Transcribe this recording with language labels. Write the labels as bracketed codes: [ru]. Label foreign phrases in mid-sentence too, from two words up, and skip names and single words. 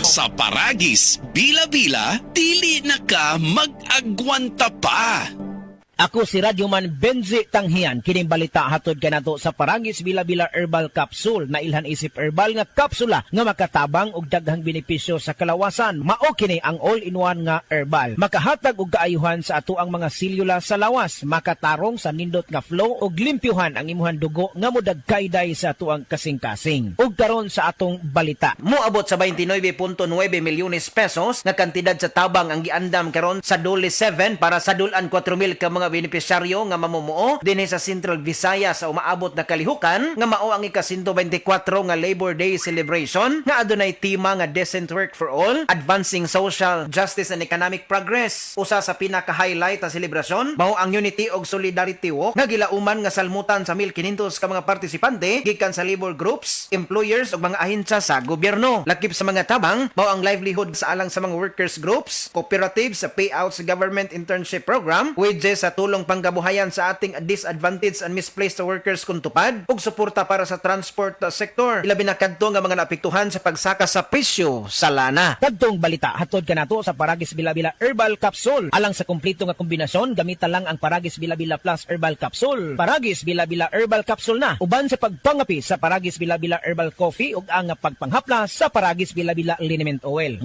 [ceb] Sa Paragis Bila-Bila, dili na ka mag-agwanta pa. Ako si Radyoman Benzi Tanghian, kining balita hatod kanato sa Paragis Bila-Bila Herbal Capsule na ilhan isip herbal nga kapsula nga makatabang og daghang benepisyo sa kalawasan. Mao kini ang [en] all-in-one [ceb] nga herbal. Makahatag og kaayuhan sa ato ang mga selula sa lawas, makatarong sa nindot nga flow og limpyuhan ang imuhang dugo nga modagkayday sa ato ang kasing-kasing. Ug karon sa atong balita. Moabot sa 29.9 milyones pesos nga kantidad sa tabang ang giandam karon sa Dole 7 para sa dulan 4,000 ka mga benepisyaryo nga mamumuo dinhi sa Central Visayas sa umaabot na kalihukan nga mao ang ika-124 nga Labor Day celebration nga adunay tema nga Decent Work for All, Advancing Social Justice and Economic Progress. Usa sa pinaka-highlight sa selebrasyon mao ang Unity og Solidarity Walk nga gilauman nga salmutan sa 1,500 ka mga partisipante gikan sa [en] labor groups, [ceb] employers ug mga ahensya sa gobyerno. Lakip sa mga tabang mao ang livelihood sa alang sa mga [en] workers groups, [ceb] cooperatives sa payouts sa [en] government internship program, [ceb] wages sa tulong panggabuhayan [tl] sa ating [en] disadvantaged and misplaced workers [ceb] kung tupad ug suporta para sa transport sector. Ilabi na kadto nga mga naapektuhan sa pagsaka sa presyo sa lana. Kadtong balita hatod kanato sa Paragis Bila-Bila Herbal Capsule. Alang sa kumpleto nga kombinasyon, gamita lang ang Paragis Bila-Bila Plus Herbal Capsule. Paragis Bila-Bila Herbal Capsule na uban sa pagpangapi sa Paragis Bila-Bila Herbal Coffee ug ang pagpanghapla sa Paragis Bila-Bila Liniment Oil.